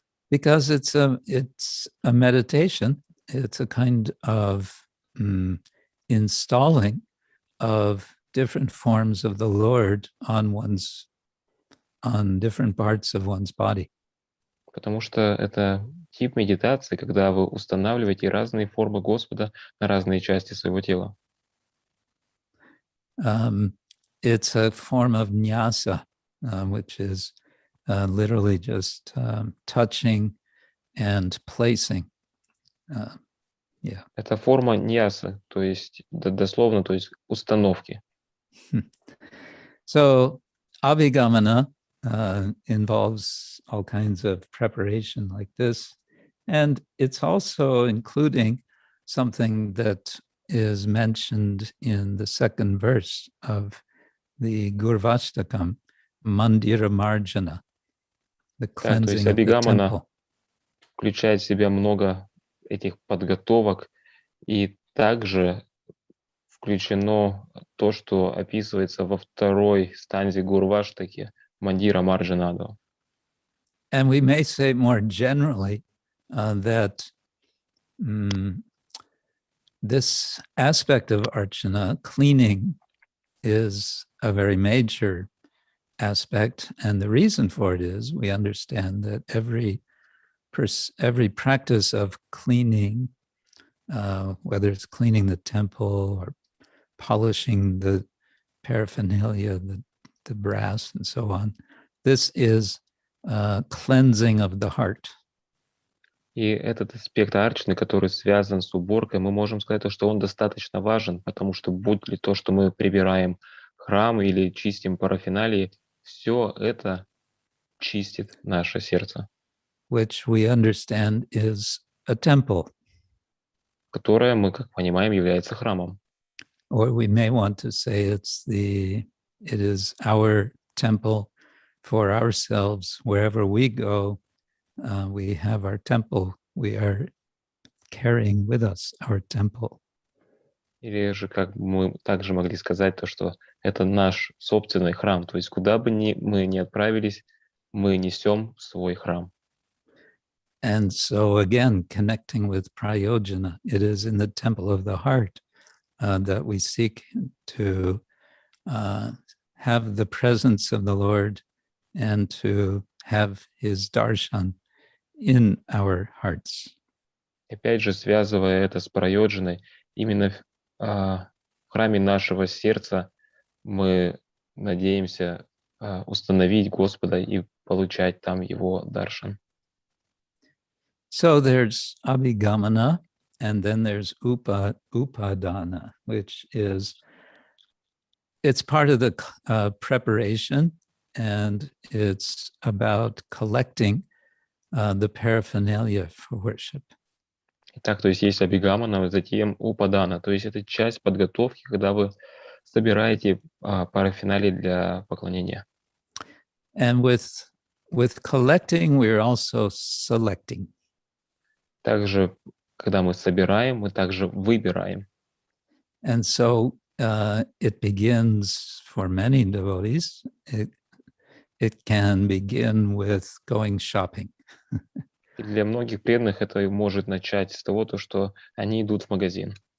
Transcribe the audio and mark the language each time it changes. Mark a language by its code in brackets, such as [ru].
[en] Because it's a meditation. It's a kind of installing of different forms of the Lord on different parts of one's body. [ru] Потому что это тип медитации, когда вы устанавливаете разные формы Господа на разные части своего тела. [en] It's a form of nyasa, which is literally just touching and placing. Yeah. [ru] Это форма ньяса, то есть дословно, то есть установки. [en] So Abhigamana involves all kinds of preparation like this, and it's also including something that is mentioned in the second verse of the Gurvashtakam, Mandira Marjana, the cleansing of the temple. [ru] Включает в себя много этих подготовок, и также включено то, что описывается во второй станзе Гурваштаки, Мандира Марджанадо. [en] And we may say more generally that this aspect of Archana, cleaning, is a very major aspect. And the reason for it is we understand that every practice of cleaning, whether it's cleaning the temple or polishing the paraphernalia, the brass and so on, this is cleansing of the heart. [ru] И этот аспект арчаны, который связан с уборкой, мы можем сказать, что он достаточно важен, потому что будь ли то, что мы прибираем храм или чистим парафиналии, все это чистит наше сердце. [en] Which we understand is a temple. [ru] Которое мы, как понимаем, является храмом. [en] Or we may want to say it is our temple for ourselves. Wherever we go, we have our temple. We are carrying with us our temple. [ru] Или же, как мы также могли сказать, то, что это наш собственный храм. То есть, куда бы мы ни отправились, мы несем свой храм. [en] And so again, connecting with prayojana, it is in the temple of the heart that we seek to have the presence of the Lord and to have his darshan in our hearts. [ru] Опять же, связывая это с прайоджаной, именно в храме нашего сердца мы надеемся установить Господа и получать там его даршан. [en] So there's abhigamana, and then there's upadana, which is, it's part of the preparation, and it's about collecting the paraphernalia for worship. [ru] Так, то есть есть абигамана, затем упадана. То есть это часть подготовки, когда вы собираете парафиналии для поклонения. [en] And with collecting, we're also selecting. [ru] Также, когда мы собираем, мы также выбираем. [en] And so it begins for many devotees. It can begin with going shopping. [ru] И для многих преданных это может начать с того, что они идут в магазин.